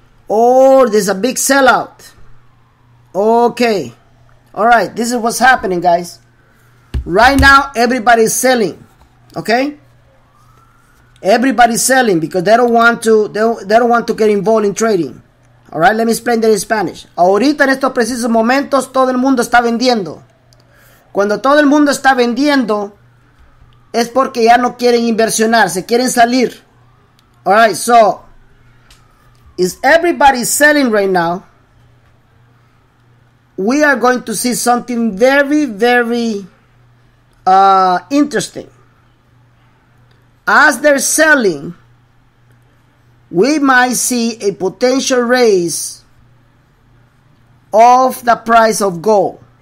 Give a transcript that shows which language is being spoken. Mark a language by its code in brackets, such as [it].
[en] Oh, there's a big sellout. Okay. All right, this is what's happening, guys. Right now, everybody's selling. Okay? Everybody's selling because they don't want to get involved in trading. All right, let me explain that in Spanish. [es] Ahorita en estos precisos momentos todo el mundo está vendiendo. Cuando todo el mundo está vendiendo es porque ya no quieren inversionar, se quieren salir. [en] All right, so is everybody selling right now? We are going to see something very, very interesting. As they're selling, we might see a potential raise of the price of gold.